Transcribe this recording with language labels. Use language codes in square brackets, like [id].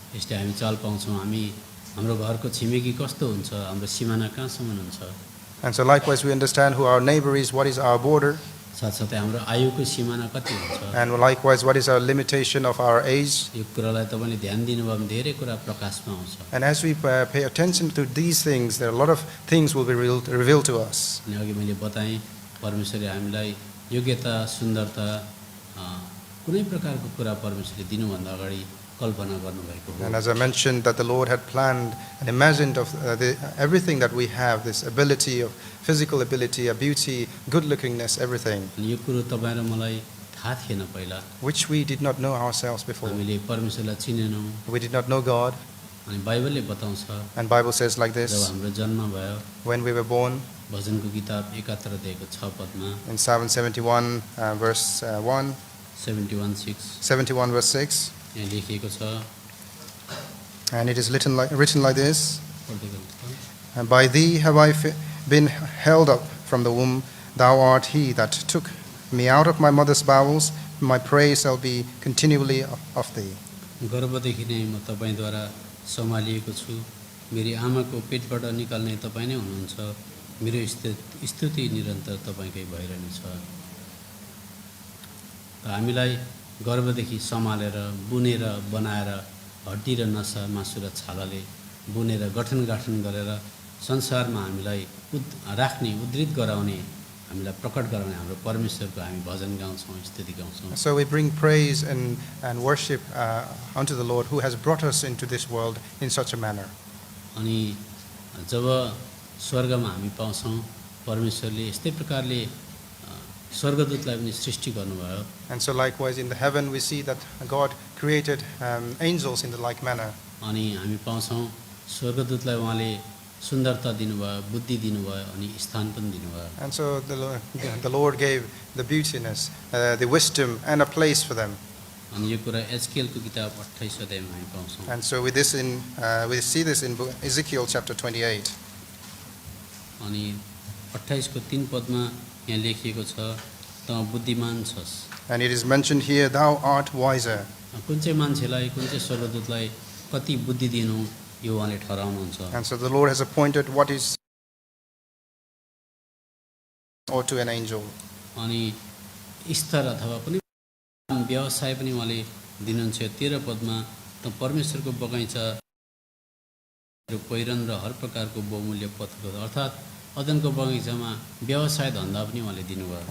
[ne] यसले हामी चाल पाउँछौँ हामी हाम्रो घरको छिमेकी कस्तो हुन्छ हाम्रो सीमाना कहाँसम्म हुन्छ [en] And so likewise we understand who our neighbor is, what is our border, [ne] साथसाथै हाम्रो आयुको सीमाना कति हुन्छ [en] and likewise what is our limitation of our age. [ne] यो कुरालाई तपाईले ध्यान दिनुभयो भने धेरै कुरा प्रकाशमा आउँछ [en] And as we pay attention to these things, there are a lot of things will be revealed to us. [ne] अनि अघि मैले बताएँ परमेश्वरले हामीलाई योग्यता सुन्दरता कुनै प्रकारको कुरा परमेश्वरले दिनुभन्दा अगाडि कल्पना गर्नुभएको हो [en] And as I mentioned, that the Lord had planned and imagined of everything that we have, this ability of physical ability, a beauty, good lookingness, everything, [ne] अनि यो कुरो तपाईँ र मलाई थाहा थिएन पहिला [en] which we did not know ourselves before. [ne] हामीले परमेश्वरलाई चिनेनौँ [en] We did not know God. [ne] अनि बाइबलले बताउँछ [en] And Bible says like [ne] job [en] this, [ne] हाम्रो जन्म भयो [en] when we were born, [ne] भजनको किताब 71 अध्यायको 6 पदमा [en] in Psalm 71, verse 1, 71:6 71 verse 6, [ne] यहाँ लेखिएको छ [en] and it is written like this, [ne] पढ्दै गर्नुहोस् त। [en] And by thee have I been held up from the womb. Thou art he that took me out of my mother's bowels. My praise shall be continually of thee. [ne] गर्भदेखि नै म तपाईद्वारा सम्हालिएको छु मेरी आमाको पेटबाट निकाल्ने तपाईँ नै हुनुहुन्छ मेरो स्तुति निरन्तर तपाईकै भइरहनेछ त हामीलाई गर्भदेखि सम्हालेर बुनेर बनाएर हड्डी र नसा मासु र छालाले बुनेर गठन गरेर संसारमा हामीलाई राख्ने उद्धृत गराउने हामीलाई प्रकट गराउने हाम्रो परमेश्वरको हामी भजन गाउँछौँ स्तुति गाउँछौँ [en] So we bring praise and worship unto the Lord who has brought us into this world in such a manner. [ne] अनि जब स्वर्गमा हामी पाउँछौँ परमेश्वरले यस्तै प्रकारले स्वर्गदूतलाई पनि सृष्टि गर्नुभयो [en] And so likewise in the heaven we see that God created angels in the like manner. [ne] अनि हामी पाउँछौँ स्वर्गदूतलाई उहाँले सुन्दरता दिनुभयो, बुद्धि दिनुभयो अनि स्थान पनि दिनुभयो। [en] And so the Lord gave the beautiness, the wisdom, and a place for them. [ne] अनि यो कुरा एजकेलको किताब 28 अध्यायमा हामी पाउँछौँ। [en] And so we see this in Ezekiel chapter 28. [ne] अनि 28 को 3 पदमा यहाँ लेखिएको छ, त बुद्धिमान छस्। [en] And it is mentioned here, thou art wiser. [ne] कुन चाहिँ मान्छेलाई, कुन चाहिँ स्वर्गदूतलाई कति बुद्धि दिनु यो उहाँले ठहराउनुहुन्छ। [en] And so the Lord has appointed what is or to an angel. [ne] अनि स्तर अथवा कुनै व्यवसाय पनि उहाँले दिनुहुन्छ। 13 पदमा त परमेश्वरको बगैँचा र पहिरन र हर प्रकारको बहुमूल्य पथको अर्थात् अदनको बगैँचामा व्यवसाय धन्दा पनि उहाँले दिनुभयो।